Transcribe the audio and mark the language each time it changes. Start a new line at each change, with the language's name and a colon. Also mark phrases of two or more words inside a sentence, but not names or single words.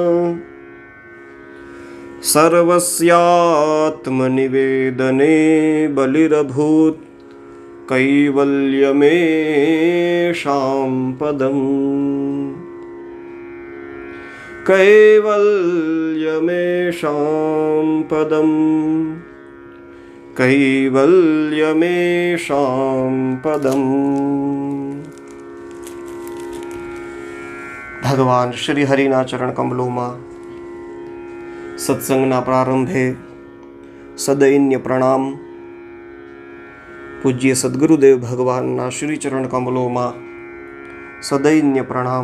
Sanskrit: सर्वस्यात्मनिवेदने बलिरभूत् कैवल्यमेषां पदम् कैवल्यमेषां पदम् कैवल्यमेषां पदम्।
Gujarati: ભગવાન શ્રી હરિના ચરણ કમલોમાં સત્સંગના પ્રારંભે સદૈન્ય પ્રણામ. પૂજ્ય સદગુરુદેવ ભગવાનના શ્રી ચરણ કમલોમાં સદૈન્ય પ્રણામ.